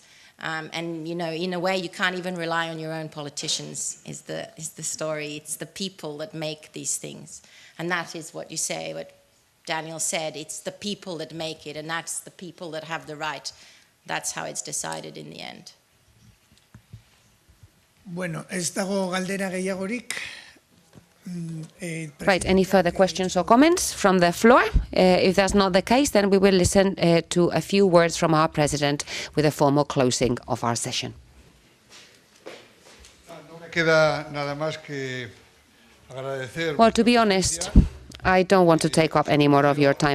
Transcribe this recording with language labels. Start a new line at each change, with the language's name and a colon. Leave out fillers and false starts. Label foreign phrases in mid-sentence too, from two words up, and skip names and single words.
English: And in a way, you can't even rely on your own politicians. Is the story? It's the people that make these things, and that is what you say. What Daniel said. It's the people that make it, and that's the people that have the right. That's how it's decided in the end.
Basque: Bueno, ez dago galdera gehiagorik.
English: Right, any further questions or comments from the floor? If that's not the case, then we will listen to a few words from our president with a formal closing of our session. Well, to be honest, I don't want to take up any more of your time.